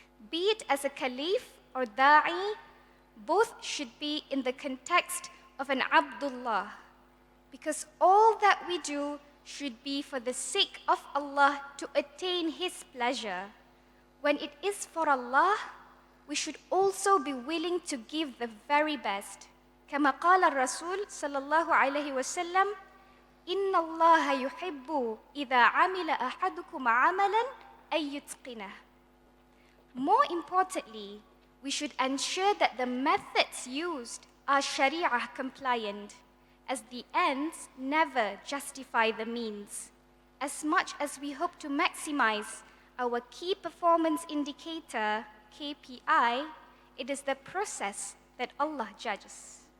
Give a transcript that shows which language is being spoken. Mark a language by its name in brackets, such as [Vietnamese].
[English] Be it as a caliph or da'i, both should be in the context of an Abdullah, because all that we do should be for the sake of Allah to attain His pleasure. When it is for Allah, we should also be willing to give the very best. [Arabic] كما قال الرسول صلى الله عليه وسلم إن الله يحب إذا عمل أحدكم عملا أن يتقنه. [English] More importantly, we should ensure that the methods used are Sharia compliant, as the ends never justify the means. As much as we hope to maximize our key performance indicator, KPI, it is the process that Allah judges.